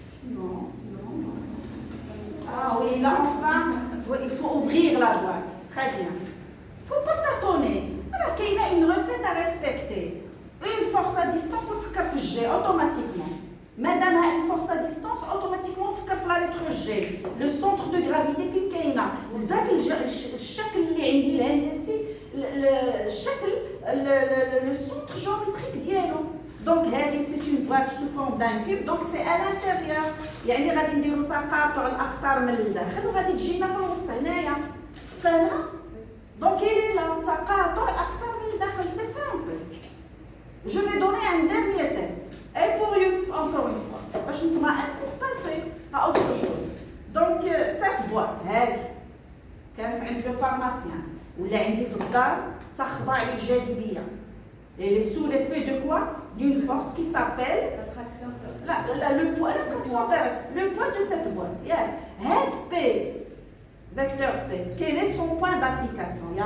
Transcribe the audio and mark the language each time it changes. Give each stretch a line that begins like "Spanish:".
French: Non. Ah oui, là enfin, il faut ouvrir la boîte. Très bien. Il ne faut pas tâtonner. Voilà, qu'il y a une recette à respecter. Une force à distance, on fait G automatiquement. Madame a une force à distance, automatiquement on fait la lettre G. Le centre de gravité
Arabic: في كاينه. ذاك الشكل اللي عندي الهندسي الشكل
French: le centre géométrique
Arabic: ديالو.
French: Donc c'est une boîte sous forme d'un cube, donc c'est à l'intérieur.
Arabic: يعني غادي نديرو تقاطع الاقطار من الداخل وغادي تجينا في الوسط هنايا. تفهمنا؟
French: Donc il est là,
Arabic: تقاطع الاقطار من الداخل,
French: c'est simple. Je vais donner un dernier test. Et pour Youssef, encore une fois,
Arabic: باش نطمئن
French: pour passer à autre chose. Donc cette boîte
Arabic: هذه كانت عند
French: le pharmacien
Arabic: ولا عندي في الدار تخضع للجاذبيه.
French: Elle est sous l'effet de quoi? D'une force qui s'appelle L'attraction sur le poids, l'attraction terrestre, le poids de cette boîte. Head P, vecteur P, quel est son point d'application?